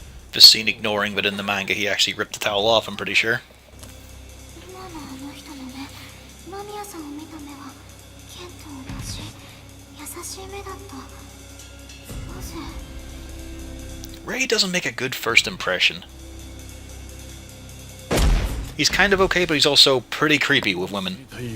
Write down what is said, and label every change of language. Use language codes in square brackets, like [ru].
[en] Just seen ignoring, but in the manga he actually ripped the towel off, I'm pretty sure. [ja] 今のあの人の目、間宮さんを見た目は剣と同じ優しい目だった。なぜ [en] Ray doesn't make a good first impression. He's kind of okay, but he's also pretty creepy with women.